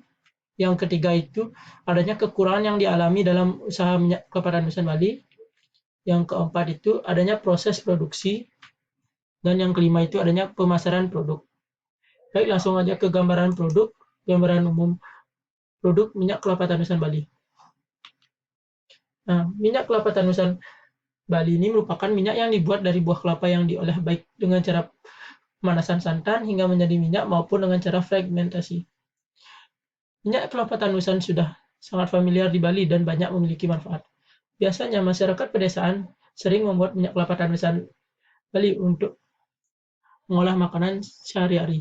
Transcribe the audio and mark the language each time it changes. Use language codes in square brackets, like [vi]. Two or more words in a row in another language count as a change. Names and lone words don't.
[id] Yang ketiga itu adanya kekurangan yang dialami dalam usaha minyak kelapa tanusan Bali. Yang keempat itu adanya proses produksi. Dan yang kelima itu adanya pemasaran produk. Baik, langsung aja ke gambaran produk, gambaran umum produk minyak kelapa tanusan Bali. Nah, minyak kelapa tanusan Bali ini merupakan minyak yang dibuat dari buah kelapa yang diolah baik dengan cara pemanasan santan hingga menjadi minyak maupun dengan cara fragmentasi. Minyak kelapa tanusan sudah sangat familiar di Bali dan banyak memiliki manfaat. Biasanya masyarakat pedesaan sering membuat minyak kelapa tanusan Bali untuk mengolah makanan sehari-hari.